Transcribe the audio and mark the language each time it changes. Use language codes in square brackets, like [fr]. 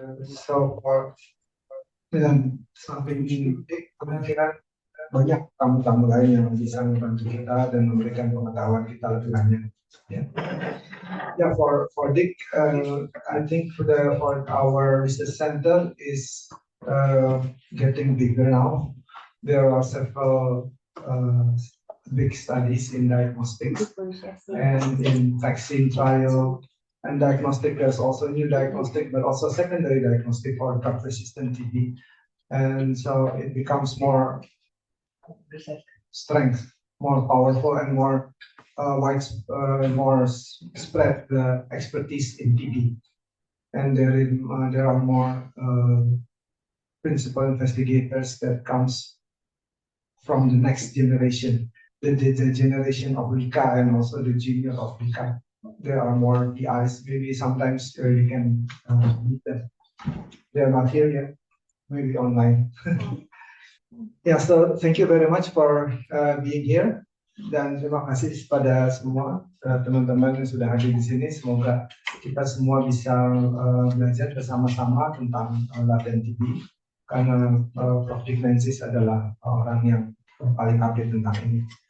[id] So for samping ini kemungkinan banyak tamu-tamu lain yang bisa membantu kita dan memberikan pengetahuan kita lebih banyak. [en] Yeah, for Dick, I think for our research center is getting bigger now. There are several big studies in diagnostics and in vaccine trial and diagnostic. There's also new diagnostic, but also secondary diagnostic for drug-resistant TB, and so it becomes more strength, more powerful, and more more spread the expertise in TB, and there are more principal investigators that comes from the next generation. The generation of Lika and also the junior of Lika. There are more PIs. Maybe sometimes you can meet them. They are not here yet. Maybe online. Yeah. So thank you very much for being here. [id] Dan terima kasih pada semua teman-teman yang sudah hadir di sini. Semoga kita semua bisa belajar bersama-sama tentang laten TB. Karena Prof. Menzies adalah orang yang paling update tentang ini.